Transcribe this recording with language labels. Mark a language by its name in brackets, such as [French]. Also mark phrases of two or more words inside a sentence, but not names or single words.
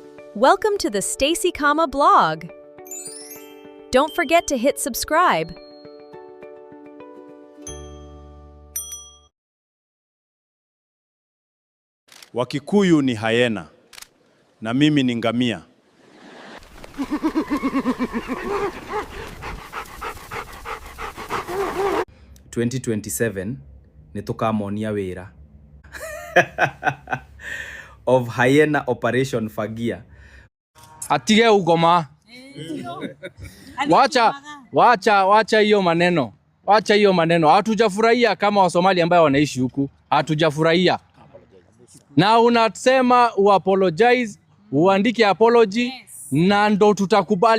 [English] Welcome to the Stacy Kama blog. Don't forget to hit subscribe. [Swahili] Wakikuyu ni hyena na mimi ni ngamia. [Kikuyu] (2027) nitukamonia wira [English] of hyena operation [Kikuyu] Fagia. Atige ugoma. [Swahili] Wacha hiyo maneno. Wacha hiyo maneno. Hatujafurahia kama Wasomali ambao wanaishi huku. Hatujafurahia. Na unasema uapologize, uandike apology, na ndo tutakubali.